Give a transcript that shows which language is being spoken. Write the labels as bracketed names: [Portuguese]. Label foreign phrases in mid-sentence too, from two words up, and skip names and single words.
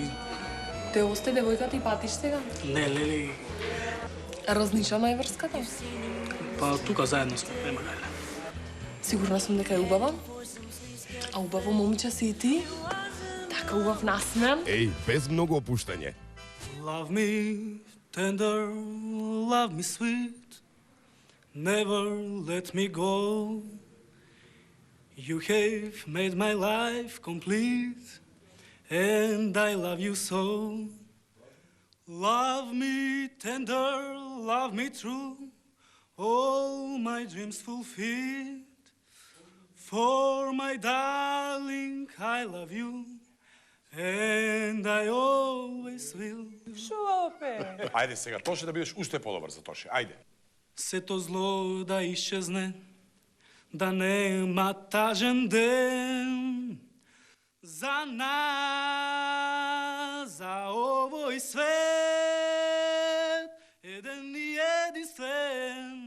[Macedonian] Те осте девојка ти патиш сега? не, леле, Разнишана е врската? па тука заедно сме, нема гајле. Сигурна сум дека е убава. А убаво момче си и ти? Така убав насмеан. Еј, без многу опуштање. [English] Love me tender, love me sweet, never let me go. You have made my life complete, and I love you so. Love me tender, love me true, all my dreams fulfilled. For my darling, I love you, and I always will. [Macedonian] Шо опе? Ајде сега, Тоше, да бидеш уште подобар за Тоше. Ајде. Сето зло да исчезне, да нема тажен ден за нас, за овој свет, еден и единствен.